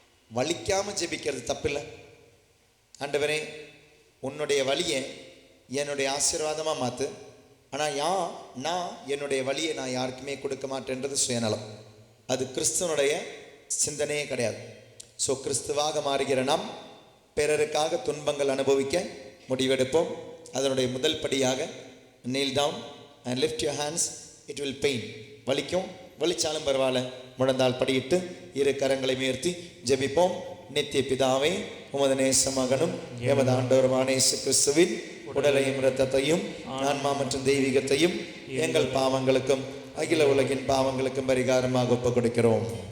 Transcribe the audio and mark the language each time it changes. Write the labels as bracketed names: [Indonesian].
[Tamil] வலிக்காமல் ஜெபிக்கிறது தப்பில்லை. ஆண்டவரே, உன்னுடைய வலியை என்னுடைய ஆசீர்வாதமாக மாற்று. ஆனால் நான் என்னுடைய வலியை நான் யாருக்குமே கொடுக்க மாட்டேன்றது சுயநலம். அது கிறிஸ்துவனுடைய சிந்தனையே கிடையாது. ஸோ கிறிஸ்துவாக மாறுகிற நாம் பிறருக்காக துன்பங்கள் அனுபவிக்க முடிவெடுப்போம். அதனுடைய முதல் படியாக [English] kneel down and lift your hands. It will pain. [Tamil] வலிக்கும், வலிச்சாலும் பரவாயில்ல. முழந்தால் படியிட்டு இரு கரங்களை உயர்த்தி ஜெபிப்போம். நித்திய பிதாவே, உமது நேச மகனும் எமது ஆண்டவருமான இயேசு கிறிஸ்துவின் உடலையும் இரத்தத்தையும் ஆன்மா மற்றும் தெய்வீகத்தையும் எங்கள் பாவங்களுக்கும் அகில உலகின் பாவங்களுக்கும் பரிகாரமாக ஒப்புக் கொடுக்கிறோம்.